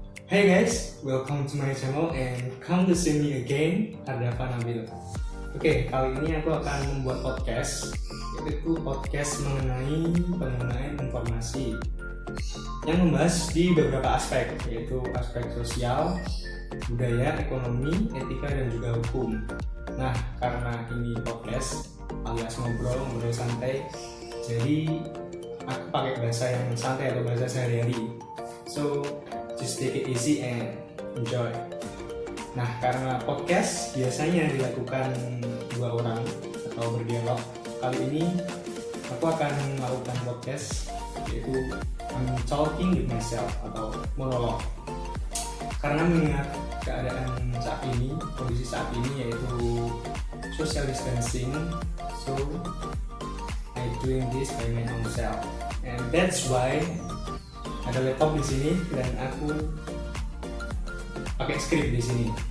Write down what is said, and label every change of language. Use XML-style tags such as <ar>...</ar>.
<en>Hey guys, welcome to my channel and come to see me again, Ardafa Nabil.</en> <id>Oke, kali ini aku akan membuat podcast, yaitu podcast mengenai penggunaan informasi yang membahas di beberapa aspek, yaitu aspek sosial, budaya, ekonomi, etika, dan juga hukum. Nah, karena ini podcast alias ngobrol santai, jadi aku pakai bahasa yang santai atau bahasa sehari-hari.</id> <en>So, just take it easy and enjoy.</en> <id>Nah, karena podcast biasanya dilakukan dua orang atau berdialog, kali ini aku akan melakukan podcast yaitu</id> <en>I'm talking with myself</en> <id>atau monolog. Karena mengingat keadaan saat ini, kondisi saat ini yaitu social distancing,</id> <en>so I doing this by my own self, and that's why</en> <id>ada laptop di sini dan aku pakai skrip di sini.</id>